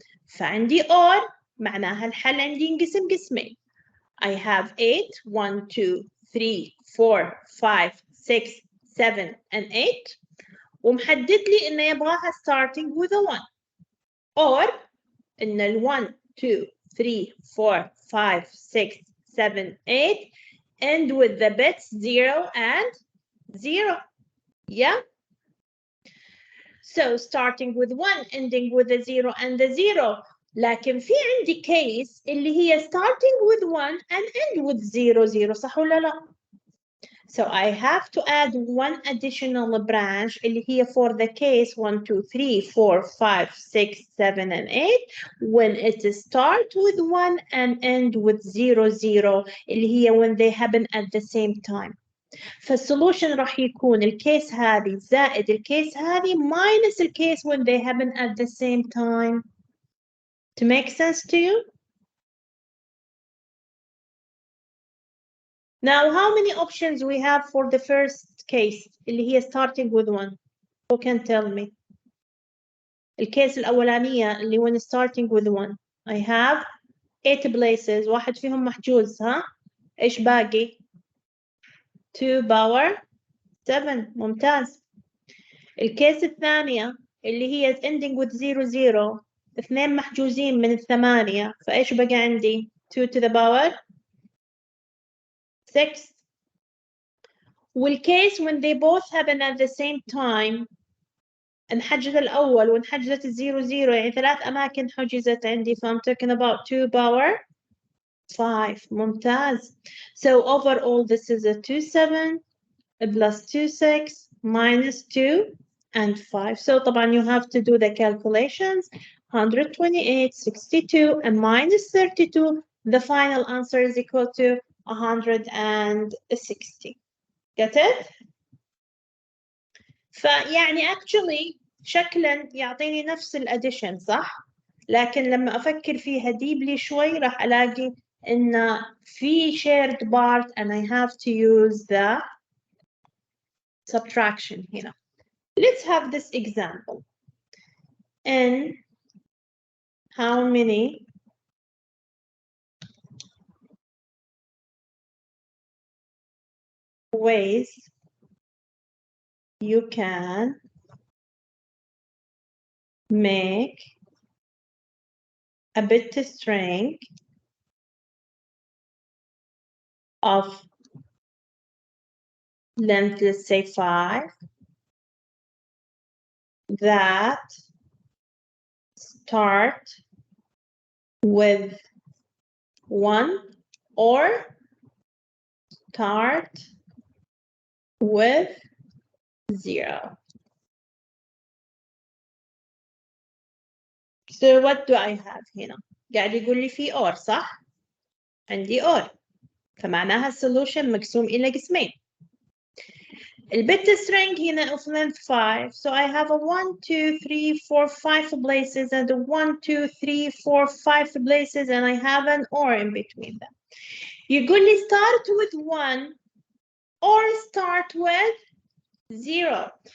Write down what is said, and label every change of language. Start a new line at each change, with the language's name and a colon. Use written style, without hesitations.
Arabic: فعندي OR معناها الحل عندي ينقسم قسمين.
English: I have 8 1 2 3 4 5 6 7 and 8
Arabic: ومحدد لي إنه يبغاها
English: starting with a 1 or إن ال 1 2 3 4 5 6 7 8 end with the bits 0 and 0. Yeah. So starting with 1 ending with a 0 and a 0.
Arabic: لكن في عندي
English: case
Arabic: اللي هي
English: starting with 1 and end with 0 0
Arabic: صح ولا لا؟
English: So I have to add one additional branch اللي هي for the case 1 2 3 4 5 6 7 and 8 when it start with 1 and end with 0 0 اللي هي when they happen at the same time.
Arabic: فالسولوشن راح يكون الكيس هذه زائد الكيس هذه minus الكيس
English: when they happen at the same time. To make sense to you? Now, how many options we have for the first case اللي هي starting with 1? Who can tell me?
Arabic: الكيس الأولانية اللي
English: when starting with 1. I have 8 places.
Arabic: واحد فيهم محجوز ها؟ إيش باقي؟ 2 power 7. ممتاز. الكيس الثانية اللي هي
English: ending with 0 0.
Arabic: اثنين محجوزين من الثمانية. فإيش بقى عندي؟ 2 to the power 6. والكيس
English: when they both happen at the same time
Arabic: انحجز الأول وانحجزت الزيرو زيرو يعني 3 أماكن حجزت عندي.
English: I'm talking about 2 power 5.
Arabic: ممتاز.
English: So overall this is a 2 7 plus 2 6 minus 2 and 5. So
Arabic: طبعا
English: you have to do the calculations. 128 62 and minus 32. The final answer is equal to 160. Get it?
Arabic: فيعني actually شكلا يعطيني نفس الاديشن صح؟ لكن لما افكر فيها deeply شوي راح الاقي ان في
English: shared part and I have to use the subtraction
Arabic: هنا.
English: Let's have this example. In how many ways you can make a bit string of length, let's say 5, that start with 1 or start with 0. So what do I have
Arabic: هنا؟ قاعد يقول لي في OR صح؟ عندي OR فمعناها السولوشن مقسوم إلى قسمين. البت
English: string هنا of length 5. So I have a 1 2 3 4 5 places and a 1 2 3 4 5 places and I have an OR in between them.
Arabic: يقول لي
English: start with 1 or start with 0.